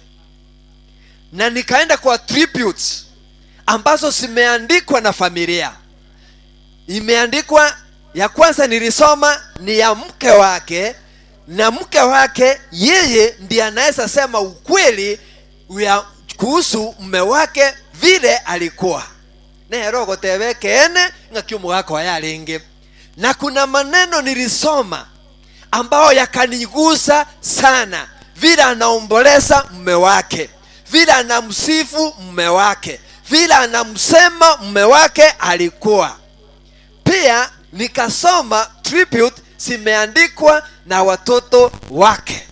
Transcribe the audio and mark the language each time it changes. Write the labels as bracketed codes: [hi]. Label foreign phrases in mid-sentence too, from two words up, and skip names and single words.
[sw] Na nikaenda kwa tributes ambazo zimeandikwa na familia. Imeandikwa, ya kwanza nilisoma ni ya mke wake, na mke wake yeye ndiye anaweza sema ukweli kuhusu mume wake vile alikuwa. [guz] Nero gotebeke ene ngakiumu wako yalingi. [sw] Na kuna maneno nilisoma ambao yakanigusa sana, vile anaomboleza mume wake, vile anamsifu mume wake, vile anamsema mume wake alikuwa. Pia nikasoma tribute zimeandikwa na watoto wake.